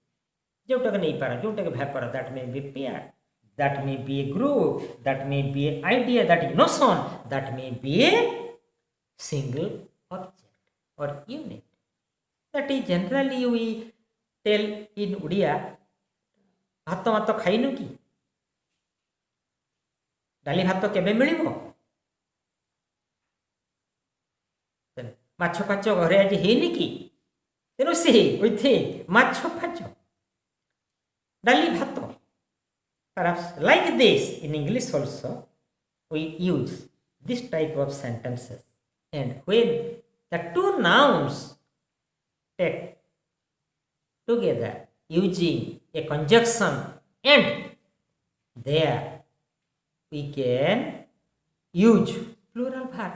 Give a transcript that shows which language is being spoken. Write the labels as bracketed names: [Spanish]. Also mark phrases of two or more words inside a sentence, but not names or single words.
[English] That may be pair, that may be a group, that may be an idea, that is notion, that may be a single object or unit. That is generally we tell in Odia, [Odia] ଭାତ ମାତ ଖାଇନୁ କି? ଡାଲି ଭାତ କେବେ ମିଳିବ? ମାଛ ଫାଛ ଘରେ ଆଜି ହେଇନି କି? ତେଣୁ ସେ ମାଛ ଫାଛ ଡାଲି ଭାତ. [English] Perhaps like this in English also we use this type of sentences, and when the two nouns take together using a conjunction and, there we can use plural verb.